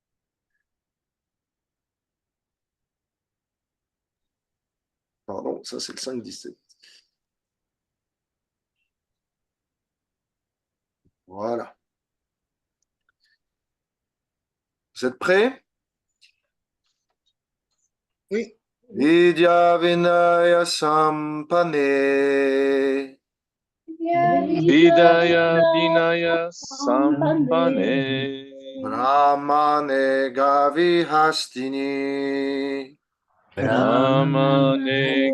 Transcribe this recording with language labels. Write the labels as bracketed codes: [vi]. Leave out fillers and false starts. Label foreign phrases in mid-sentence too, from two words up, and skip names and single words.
[fr] Pardon, ça c'est le 5, 17. Voilà. Vous êtes prêts? Oui. [sa] Vidya Vinaya Sampane Vidaya Vinaya Sampane Brahmane Gavihastini Brahmane